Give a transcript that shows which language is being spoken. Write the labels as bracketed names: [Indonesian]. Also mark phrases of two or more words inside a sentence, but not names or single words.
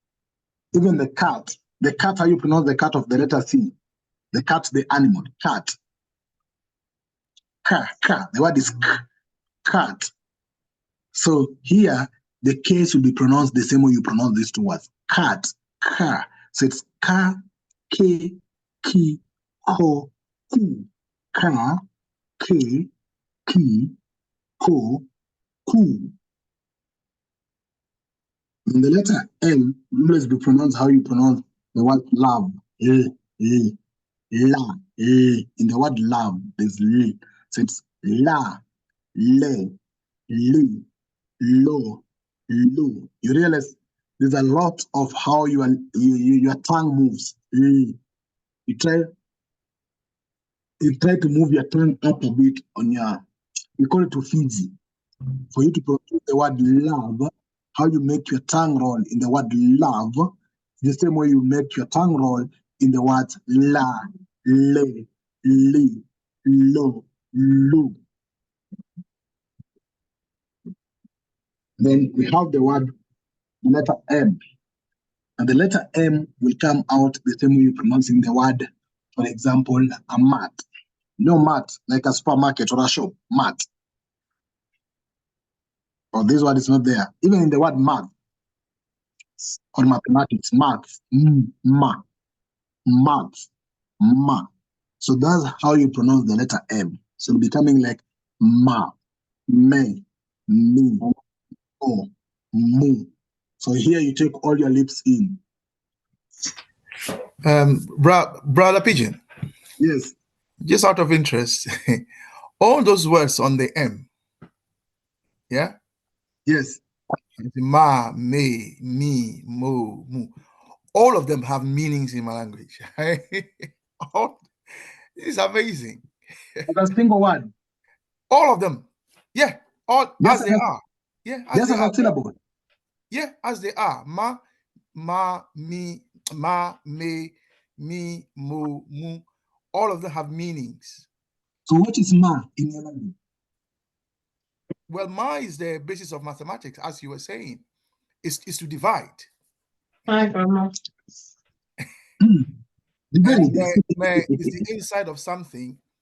[English] Or Even the cat, how you pronounce the cat of the letter C? The cat, the animal, cat. Ka. The word is k, cat. So here, the case will be pronounced the same way you pronounce these two words. Cat, ka. So it's ka, ke, ki, ko, ku. Ka, ke, ki, ko, ku. And the letter L will always be pronounced how you pronounce the word love. La. In the word love, there's L. So it's la, le, li, lo, lu. You realize there's a lot of how your tongue moves. You try to move your tongue up a bit on your, we call it Tufizi. For you to pronounce the word love, how you make your tongue roll in the word love, the same way you make your tongue roll in the words la, le, li, lo, lu. Then we have the word, the letter M. And the letter M will come out the same way you're pronouncing the word, for example, a mat. No mat, like a supermarket or a shop, mat. Or this word is not there. Even in the word math or mathematics, maths, ma, maths, ma. So that's how you pronounce the letter M. So it'll be coming like ma, me, mi, o, mu. So here you take all your lips in. Brother Pigeon. Yes. Just out of interest, all those words on the M, yeah? Yes. Ma, me, mi, mo, mu. All of them have meanings in my language. This is amazing. As a single word. All of them. Yeah. All Yes, as they are. Yeah. As they are. Syllable. Yeah, as they are. Ma, mi, ma, me, mi, mo, mu. All of them have meanings. So what is ma in your language? Well, ma is the basis of mathematics, as you were saying. Is to divide. Hi, Grandma. And me is the inside of something.